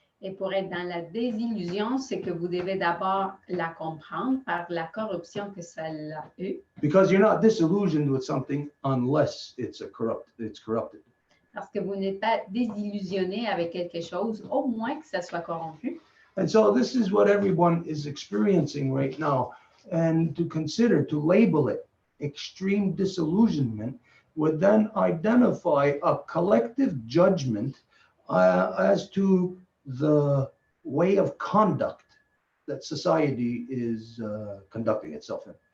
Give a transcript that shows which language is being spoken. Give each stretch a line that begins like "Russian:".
French: Et pour être dans la désillusion, c'est que vous devez d'abord la comprendre par la corruption que ça a eue.
English: Because you're not disillusioned with something unless it's corrupted.
French: Parce que vous n'êtes pas désillusionné avec quelque chose, au moins que ça soit corrompu.
English: And so this is what everyone is experiencing right now. And to consider, to label it extreme disillusionment would then identify a collective judgment as to the way of conduct that society is conducting itself in.